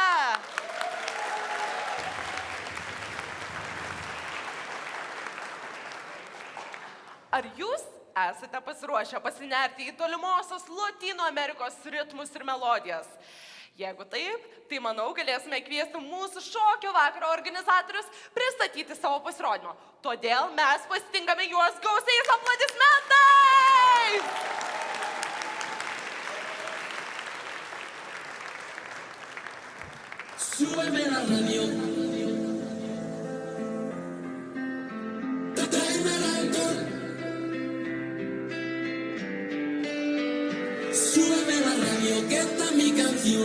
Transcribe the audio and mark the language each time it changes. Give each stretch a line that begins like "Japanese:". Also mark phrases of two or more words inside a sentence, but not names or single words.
Lithuanian: Ar jūs esate pasiruošę pasinerti į tolimosios Lotynų Amerikos ritmus ir melodijas? Jeigu taip, tai manau galėsime kviesti mūsų šokio vakaro organizatorius pristatyti savo pasirodymą. Todėl mes pasitinkame juos gausiais aplodismentais!
Spanish: Súbeme la radio. Tráeme el alcohol. Súbeme la radio, que esta es mi canción.